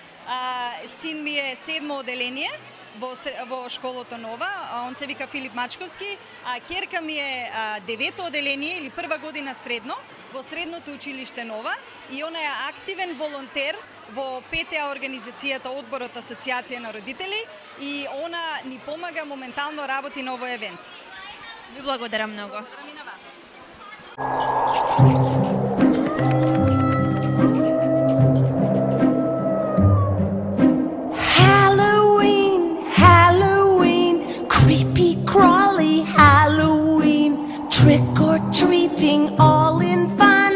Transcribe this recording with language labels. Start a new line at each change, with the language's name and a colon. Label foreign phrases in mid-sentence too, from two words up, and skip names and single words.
Macedonian: Син ми е 7-мо оделение во школото Нова, он се вика Филип Мачковски, а ќерка ми е 9-то оделение или прва година средно во средното училиште Нова и она е активен волонтер во ПТА организацијата Одборот Асоциација на родители и она ни помага моментално работи на овој евент. Ви благодарам многу. Благодарам и на вас.
English: Halloween, Halloween, creepy crawly Halloween, trick or treating all in fun.